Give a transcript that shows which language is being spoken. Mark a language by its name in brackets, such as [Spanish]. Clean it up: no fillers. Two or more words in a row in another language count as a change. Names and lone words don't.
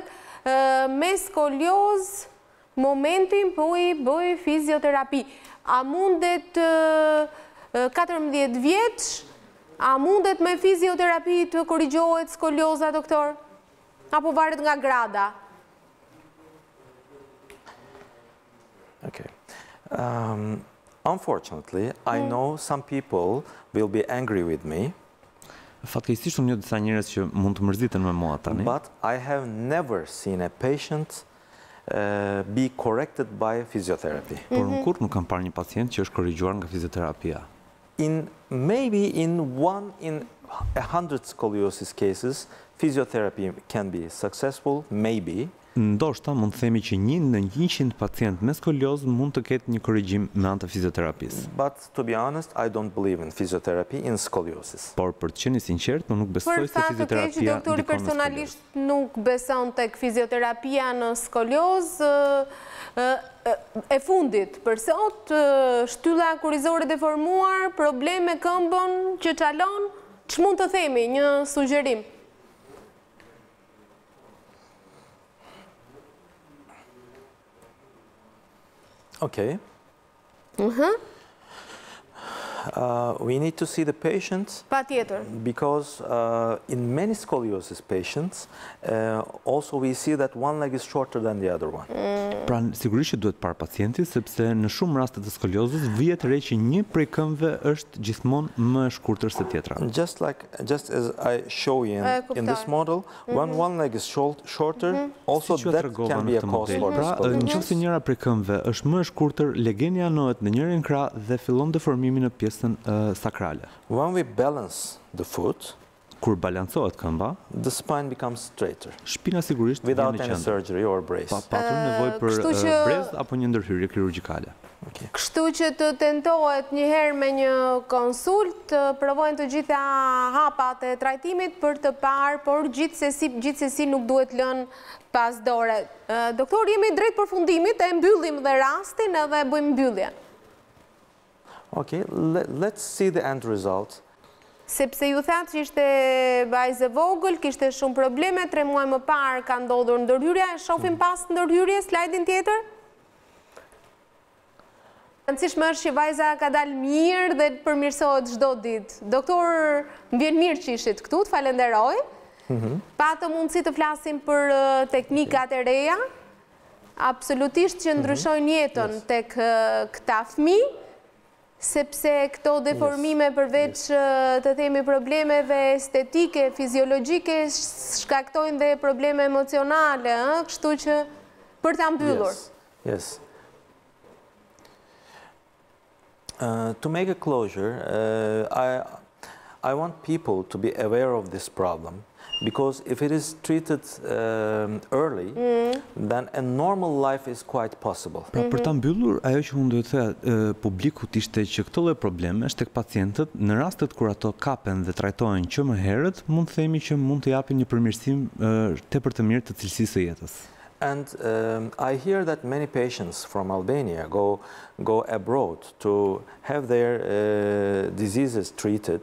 [Albanian] Me skoliozë momentin po i bëj fizioterapi. A mundet 14 vjeç? A mundet me fizioterapi të korrigjohet skolioza, doktor? Apo varet nga grada? [English] Okay. Unfortunately, I know some people will be angry with me. [Albanian] Fatkeqësisht unë njoh disa njerëz që mund të mërziten me mua tani. [English] But I have never seen a patient be corrected by physiotherapy. [Albanian] Por unë kurrë nuk kam parë një pacient që është korrigjuar nga fizioterapia. [English] Maybe in 1 in 100 scoliosis cases, physiotherapy can be successful, maybe. [Albanian] Ndoshta mund të themi që 1 në 100 pacient me skoliozë mund të ketë një korrigjim me anë të fizioterapisë. [English] But to be honest, I don't believe in physiotherapy in scoliosis. [Albanian] Por për të qenë sinqert, unë nuk besoj se fizioterapia që doktori personalisht nuk beson tek fizioterapia në skoliozë. E fundit, për sot, shtylla kurrizore deformuar, problem me këmbën që çalon, ç'mund të themi, një sugjerim? [English] Okay. We need to see the patient because in many scoliosis patients also we see that one leg is shorter than the other one. [Albanian] Pra sigurisht që duhet parë pacienti sepse në shumë raste të skoliozës vihet re që një prej këmbëve është gjithmonë më e shkurtër se tjetra. [English] Just as I show you in this model, when one leg is shorter, also that can be a cause for the scoliosis. [Albanian] Pra nëse njëra prej këmbëve është më e shkurtër, legeni anohet në njërin krah dhe fillon deformimi në pjesën sakrale. [English] When we balance the foot, [Albanian] kur balancohet këmba, [English] the spine becomes straighter. [Albanian] Shpina sigurisht [English] without any surgery or brace. [Albanian] Pa patur nevojë për brez apo një ndërhyrje kirurgjikale. Kështu që të tentohet një herë me një konsult, provojnë të gjitha hapat e trajtimit për të parë, por gjithsesi nuk duhet lënë pas dore. Doktor, jemi drejt përfundimit, e mbyllim dhe rastin edhe bëjmë mbylljen. [English] Okay, let's see the end result. [Albanian] Sepse ju thatë që ishte vajzë vogël, kishte shumë probleme, 3 muaj më parë ka ndodhur ndërhyrja, e shohim pas ndërhyrje, slajdin tjetër? Rëndësishme është që vajza ka dalë mirë dhe përmirësohet çdo ditë. Doktor, më vjen mirë që ishit këtu, të falenderoj. Patë mundësi të flasim për teknikat e reja, absolutisht që ndryshojnë jetën tek këta fëmijë, sepse këto deformime përveç të themi problemeve estetike, fiziologjike, shkaktojnë dhe probleme emocionale, kështu që për ta mbyllur. [English] Yes. To make a closure, I want people to be aware of this problem. Because if it is treated early, then a normal life is quite possible. [Albanian] Pra për ta mbyllur, ajo që unë do të thoya publikut ishte që këto lloj problemesh tek pacientët, në rastet kur ato kapen dhe trajtohen që më herët, mund të themi që mund të japin një përmirësim tepër të mirë të cilësisë së jetës. [English] And I hear that many patients from Albania go abroad to have their diseases treated.